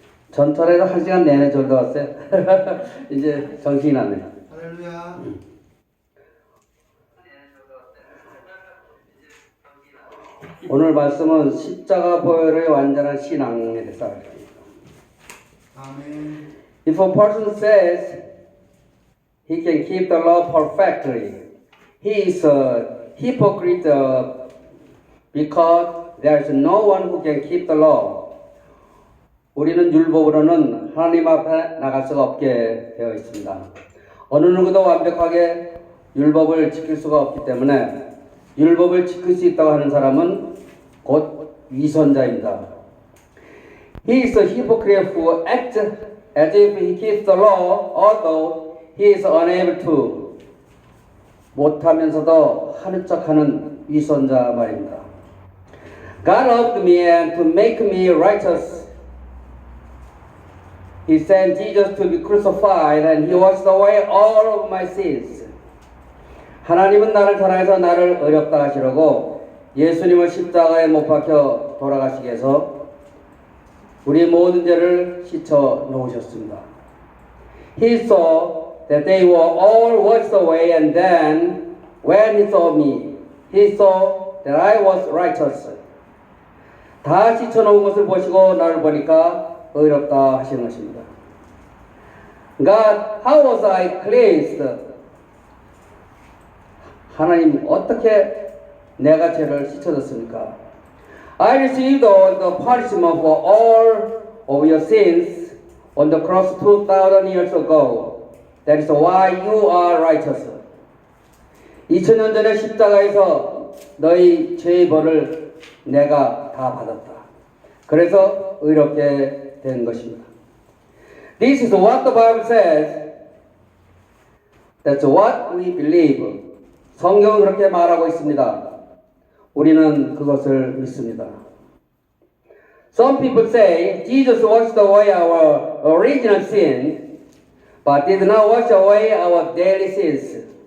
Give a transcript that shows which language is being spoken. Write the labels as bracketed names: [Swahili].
[Korean] 전철에서 1시간 내내 졸다 왔어요. 이제 정신이 났네요. 할렐루야. 오늘 말씀은 십자가 보혈의 완전한 신앙에 대해서 알겠습니다. 아멘. [English] If a person says he can keep the law perfectly, he is a hypocrite because there is no one who can keep the law. [Korean] 우리는 율법으로는 하나님 앞에 나갈 수가 없게 되어 있습니다. 어느 누구도 완벽하게 율법을 지킬 수가 없기 때문에 율법을 지킬 수 있다고 하는 사람은 곧 위선자입니다. [English] He is a hypocrite who acts as if he keeps the law, although he is unable to. [Korean] 못하면서도 하는 척하는 위선자 말입니다. [English] God loved me and to make me righteous. He sent Jesus to be crucified and he washed away all of my sins. [Korean] 하나님은 나를 사랑해서 나를 어렵다 하시려고 예수님을 십자가에 못 박혀 돌아가시기 위해서 우리 모든 죄를 씻어 놓으셨습니다. [English] He saw that they were all washed away and then when he saw me, he saw that I was righteous. [Korean] 다 씻어 놓은 것을 보시고 나를 보니까 어렵다 하시는 것입니다. [English] God, how was I cleansed? [Korean] 하나님, 어떻게 내가 죄를 씻어졌습니까? [English] I received all the punishment for all of your sins on the cross 2,000 years ago. That is why you are righteous. [Korean] 2000년 전에 십자가에서 너희 죄의 벌을 내가 다 받았다. 그래서 의롭게 된 것입니다. [English] This is what the Bible says. That's what we believe. [Korean] 성경은 그렇게 말하고 있습니다. 우리는 그것을 믿습니다. [English] Some people say Jesus washed away our original sin, but did not wash away our daily sins.